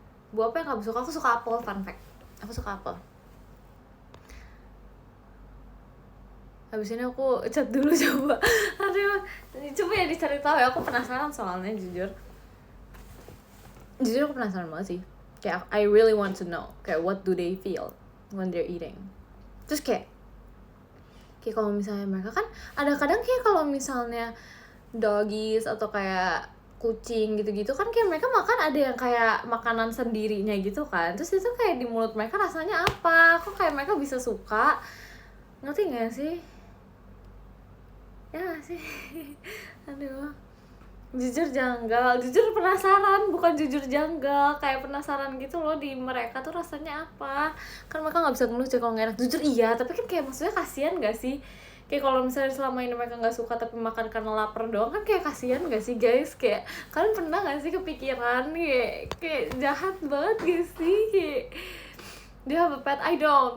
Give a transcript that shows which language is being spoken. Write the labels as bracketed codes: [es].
[id] Buah apa yang kamu suka? Aku suka apel, [en] fun fact. [id] Aku suka apel. Habis ini aku chat dulu coba. Aduh, coba ya dicari tahu ya, aku penasaran soalnya jujur aku penasaran banget sih. [en] Kayak I really want to know kayak what do they feel when they're eating. [id] Terus kayak kalau misalnya mereka kan ada kadang kayak kalau misalnya doggies atau kayak kucing gitu-gitu kan kayak mereka makan ada yang kayak makanan sendirinya gitu kan, terus itu kayak di mulut mereka rasanya apa, kok kayak mereka bisa suka, ngerti gak sih? Ya gak sih? Aduh, jujur janggal, jujur penasaran, bukan jujur janggal, kayak penasaran gitu loh di mereka tuh rasanya apa. Kan mereka nggak bisa ngeluh kalau nggak enak, jujur iya, tapi kan kayak maksudnya kasihan gak sih? Kayak kalau misalnya selama ini mereka nggak suka tapi makan karena lapar doang kan kayak kasihan gak sih guys? Kayak kalian pernah gak sih kepikiran kayak jahat banget gak sih? Kayak dia [en] have a pet, I don't.